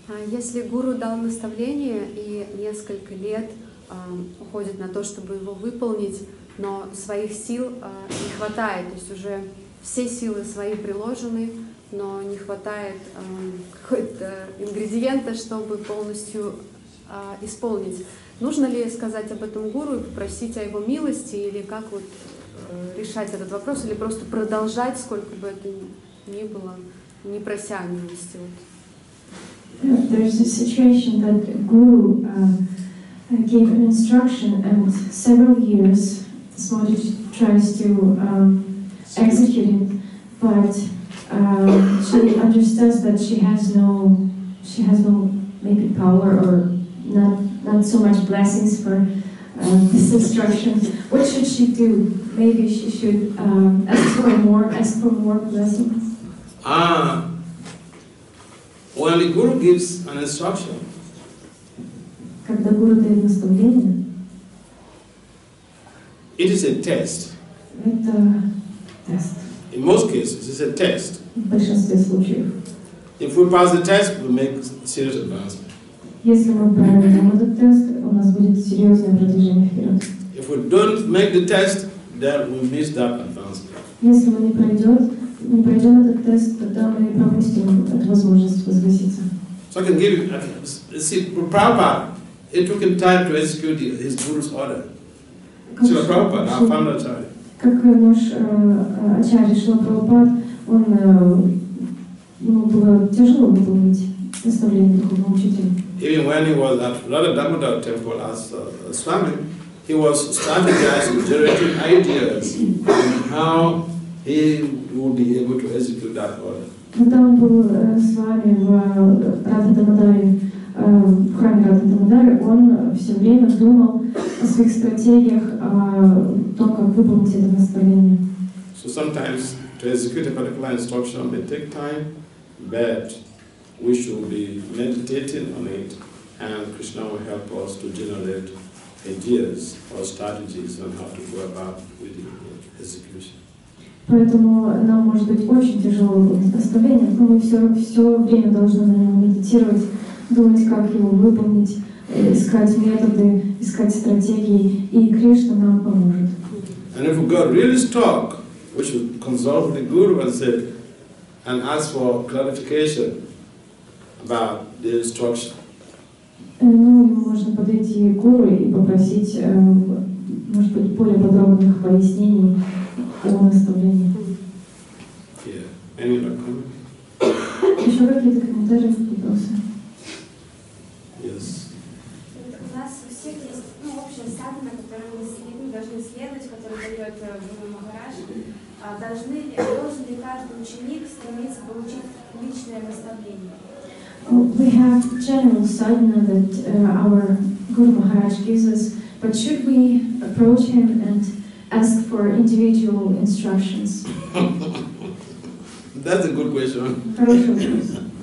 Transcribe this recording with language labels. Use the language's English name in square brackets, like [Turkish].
[Russian] Если гуру дал наставление и несколько лет уходит на то, чтобы его выполнить, но своих сил не хватает, то есть уже все силы свои приложены, но не хватает какого-то ингредиента, чтобы полностью исполнить. Нужно ли сказать об этом гуру и попросить о его милости, или как вот решать этот вопрос, или просто продолжать, сколько бы это ни было, не прося милости? [English] There's a situation that Guru gave an instruction, and several years Srimad tries to execute it, but she understands that she has no maybe power or not so much blessings for this instruction. What should she do? Maybe she should ask for more blessings. When the Guru gives an instruction, [Russian] Когда Гуру дает наставление, [English] it is a test. [Russian] это тест. [English] In most cases, it's a test. [Russian] В большинстве случаев. [English] If we pass the test, we make serious advancement. [Russian] Если мы пройдем этот тест, у нас будет серьезное продвижение вперед. [English] If we don't make the test, then we miss that advancement. [Russian] Если мы не пройдем этот тест, тогда мы пропустим эту возможность возвыситься. [English] So I can give you, see, Prabhupada, it took him time to execute his Guru's order. Srila Prabhupada, our founder Acharya. [Russian] Как наш Ачарья Шрила Прабхупад, ему было тяжело выполнить наставление духовного учителя. [English] Even when he was at Radha Damodar temple as Swami, he was strategizing, generating ideas on how he would be able to execute that order. [Russian] Когда он был с вами в Радха Дамодаре, в храме Радха Дамодаре, он все время думал о своих стратегиях, о том, как выполнить это наставление. [English] So sometimes to execute a particular instruction may take time, but we should be meditating on it, and Krishna will help us to generate ideas or strategies on how to go about with the execution. [Russian] Поэтому нам может быть очень тяжело выполнить наставление, но мы все время должны на нем медитировать, думать, как его выполнить, искать методы, искать стратегии, и Кришна нам поможет. [English] And if we got really stuck, we should consult with the Guru and say, and ask for clarification about the instruction. [Russian] Ну, можно подойти к гуру и попросить, может быть, более подробных пояснений о наставлении. [English] Yeah. Any other comment? [Russian] Еще какие-то комментарии, вопросы? [English] Yes. [Russian] У нас у всех есть общая садхана, которую мы должны следовать, которую дает Гуру Махарадж. Должен ли каждый ученик стремиться получить личное наставление? [English] We have general sadhana that our Guru Maharaj gives us, but should we approach him and ask for individual instructions? That's a good question. [Russian] Хороший вопрос.